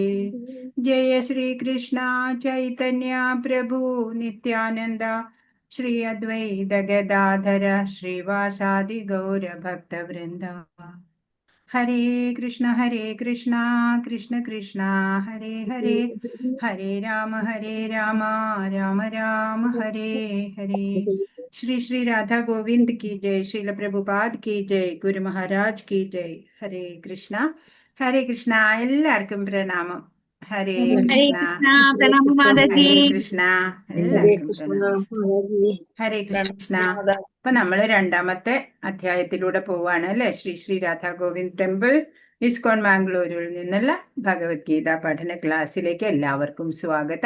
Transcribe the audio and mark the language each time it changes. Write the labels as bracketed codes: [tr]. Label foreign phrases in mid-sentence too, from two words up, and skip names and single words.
[sa] ജയ ശ്രീകൃഷ്ണ ചൈതന്യ പ്രഭു നിത്യാനന്ദ ശ്രീ അദ്വൈത ഗദാധര ശ്രീവാസാദി ഗൗരഭക്തവൃന്ദ. ഹരേ കൃഷ്ണ കൃഷ്ണ കൃഷ്ണ ഹരേ ഹരേ, ഹരേ രാമ രാമ രാമ ഹരേ ഹരേ. [hi] ശ്രീ ശ്രീ രാധാ ഗോവിന്ദ് की जय, श्रील प्रभुपाद की जय, ഗുരു മഹാരാജ് की जय. [ml] ഹരേ കൃഷ്ണ എല്ലാവർക്കും പ്രണാമം. ഹരേ കൃഷ്ണ ഹരേ കൃഷ്ണ എല്ലാവർക്കും പ്രണാമം. ഹരേ കൃഷ്ണ. അപ്പൊ നമ്മള് രണ്ടാമത്തെ അധ്യായത്തിലൂടെ പോവാണ് അല്ലെ. ശ്രീ ശ്രീ രാധാ ഗോവിന്ദ് ടെമ്പിൾ ഇസ്കോൺ മാംഗ്ലൂരിൽ നിന്നുള്ള ഭഗവത്ഗീത പഠന ക്ലാസ്സിലേക്ക് എല്ലാവർക്കും സ്വാഗതം.